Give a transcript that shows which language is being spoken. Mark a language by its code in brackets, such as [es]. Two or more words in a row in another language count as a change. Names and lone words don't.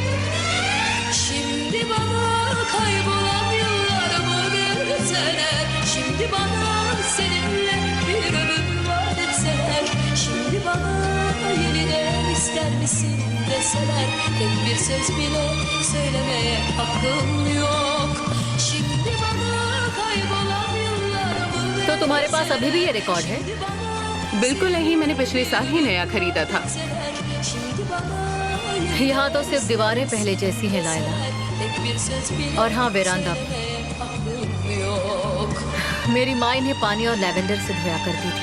[tr] Şimdi bana kaybolan yıllarımı verseler, şimdi bana seninle bir ömür vaat etseler, şimdi bana yeniden ister misin deseler, tek bir söz bile söylemeye hakkım yok. Şimdi bana kaybolan yıllarımı [hi] तो तुम्हारे पास अभी भी ये रिकॉर्ड है? बिल्कुल नहीं, मैंने पिछले साल ही नया खरीदा था। यहाँ तो सिर्फ दीवारें पहले जैसी हैं लायला, और हाँ वेरांडा भी। मेरी माँ इन्हें पानी और लैवेंडर से धोया करती थी।